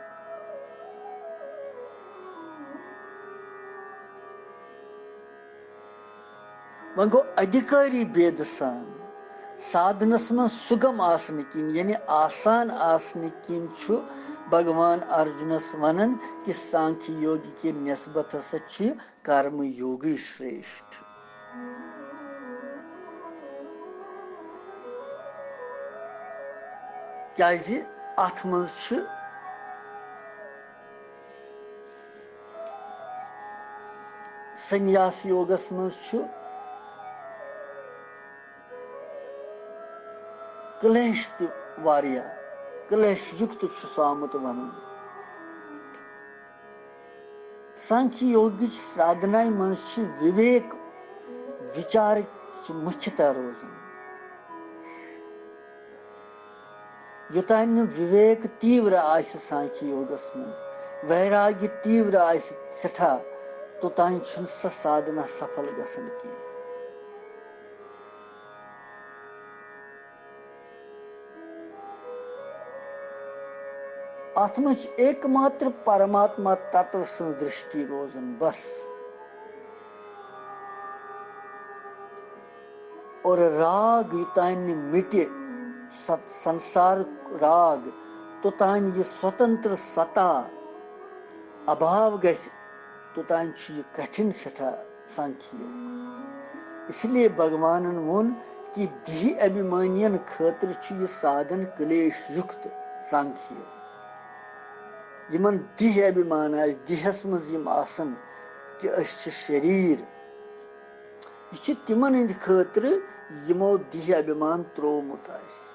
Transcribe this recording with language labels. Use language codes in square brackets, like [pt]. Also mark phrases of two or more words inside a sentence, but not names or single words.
[ks] वन गो अधिकारी भेद सान साधनस में सुगम आसन किन यानी आसान आसन किन भगवान अर्जुनस वनन कि सांख्य योगी के नस्बत हसा कर्म योगी श्रेष्ठ। क्या अथ मज संन्यास योगस मज क्लेश वारिया क्लेश युक्त आमुत वन। सांख्य योगी साधना मज विवेक विचार मुख्यतः रोजन योतान विवेक तीव्र आस सांख्य योगस मज वैराग्य तीव्र आस सठा तोतान स साधना सफल गसन की। अथ मज एकमात्र परमात्मा तत्व सं दृष्टि रोजन बस और राग युतान मिटे संसार राग तोतान ये स्वतंत्र सत्ता अभाव गस तोतान ये कठिन सठा सांख्य योग। इसलिए भगवान वोन कि दिह अभिमानियन खतर ये साधन क्लेश युक्त सांख्य योग यमन दिह अभिमान आज दिहस मज यम आसन कि अस शरीर यह तिमन हंद खतर यमो दिह अभिमान त्रोमुत आस।